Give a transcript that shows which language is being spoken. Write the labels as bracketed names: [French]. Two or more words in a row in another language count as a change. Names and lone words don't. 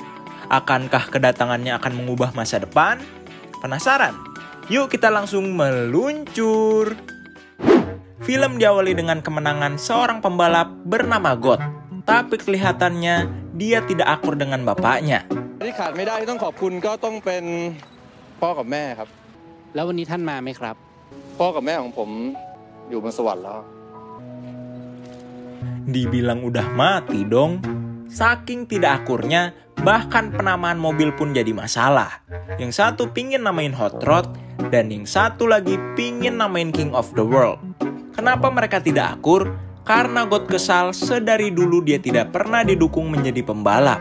[Indonesian] Akankah kedatangannya akan mengubah masa depan? Penasaran? Yuk kita langsung meluncur. Film diawali dengan kemenangan seorang pembalap bernama God. Tapi kelihatannya dia tidak akur dengan bapaknya. [Thai] ที่ขาดไม่ได้ที่ต้องขอบคุณก็ต้องเป็นพ่อกับแม่ครับ แล้ววันนี้ท่านมาไหมครับ พ่อกับแม่ของผมอยู่บนสวรรค์แล้ว [Indonesian] Dibilang udah mati dong. Saking tidak akurnya, bahkan penamaan mobil pun jadi masalah. Yang satu pingin namain Hot Rod, dan yang satu lagi pingin namain King of the World. Kenapa mereka tidak akur? Karena God kesal sedari dulu dia tidak pernah didukung menjadi pembalap.